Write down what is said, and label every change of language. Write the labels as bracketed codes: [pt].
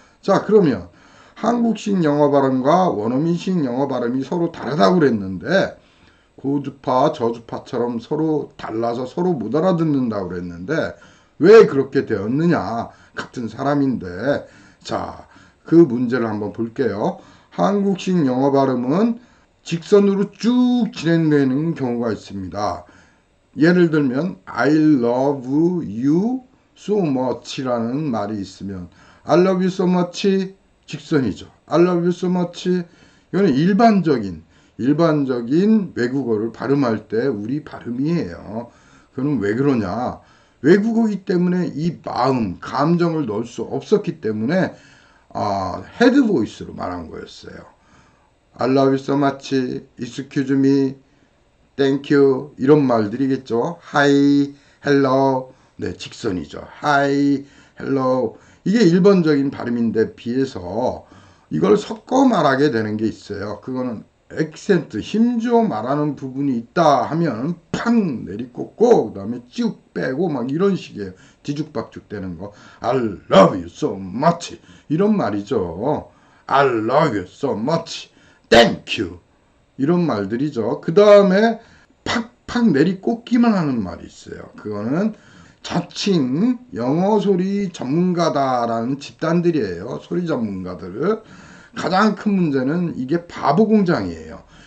[ko] 자, 그러면 한국식 영어 발음과 원어민식 영어 발음이 서로 다르다고 그랬는데 고주파, 저주파처럼 서로 달라서 서로 못 알아듣는다고 그랬는데 왜 그렇게 되었느냐? 같은 사람인데. 자, 그 문제를 한번 볼게요. 한국식 영어 발음은 직선으로 쭉 진행되는 경우가 있습니다. 예를 들면 [en] I love you so much [ko] 라는 말이 있으면 I love you so much 직선이죠. [en] I love you so much [ko] 이거는 일반적인 외국어를 발음할 때 우리 발음이에요. 그거는 왜 그러냐? 외국어이기 때문에 이 마음, 감정을 넣을 수 없었기 때문에 헤드 보이스로 말한 거였어요. [en] I love you so much, excuse me, thank you 이런 말들이겠죠. [ko] Hi, hello, 네, 직선이죠. Hi, hello 이게 일반적인 발음인데 비해서 이걸 섞어 말하게 되는 게 있어요. 그거는 액센트, 힘주어 말하는 부분이 있다 하면 팍 내리꽂고 그 다음에 쭉 빼고 막 이런 식이에요. 뒤죽박죽 되는 거. [en] I love you so much [ko] 이런 말이죠. [en] I love you so much. Thank you [ko] 이런 말들이죠. 그 다음에 팍팍 내리꽂기만 하는 말이 있어요. 그거는 자칭 영어 소리 전문가다라는 집단들이에요. 소리 전문가들. 가장 큰 문제는 이게 바보 공장이에요.